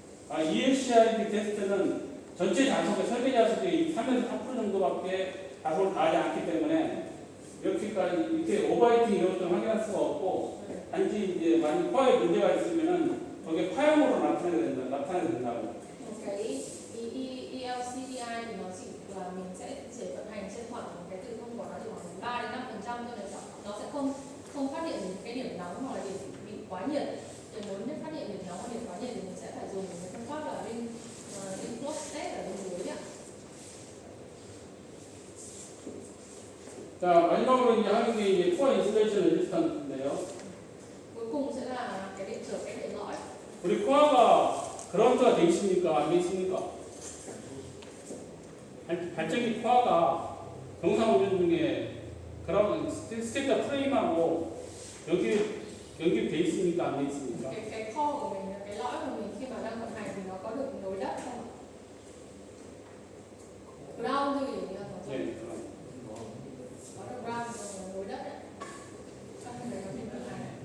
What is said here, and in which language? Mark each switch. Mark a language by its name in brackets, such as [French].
[Korean] ELCID 테스트는 전체 자석의 설계 자석이 3에서 4% 정도밖에 자소를 가하지 않기 때문에 이렇게 오버히팅 이런 것들은 확인할 수가 없고 단지 이제 만약 코어에 문제가 있으면은 거기에 화형으로 나타나게 된다고. [Vietnamese] Cái ELCDI thì nó chỉ là mình sẽ vận hành trên khoảng cái từ không của nó chỉ khoảng 3 đến 5% thôi, là nó sẽ không phát hiện cái điểm nóng hoặc là điểm bị quá nhiệt. Để muốn phát hiện điểm nóng hoặc điểm quá nhiệt thì mình sẽ phải dùng cái phương pháp là ring plus test ở bên dưới ạ. [Korean] 자, 마지막으로 이제 하는 게 이제 코어 인슐레이션 레지스턴스인데요. [Vietnamese] Cuối cùng sẽ là cái điện trở cái điện lõi. [Korean] 우리 코어가 그라운드가 돼 있습니까? 안 돼 있습니까? 발전기 코어가 정상 운전 중에 그라운드 스테이터 프레임하고 연결돼 있습니까? 안 돼 있습니까? [Vietnamese] Cái core của mình, cái lõi của mình khi mà đang vận hành thì nó có được nối đất không? Ground thôi thì là có [Korean] 네, [Vietnamese] được ground và nối đất đấy. Trong cái đó mình vận hành.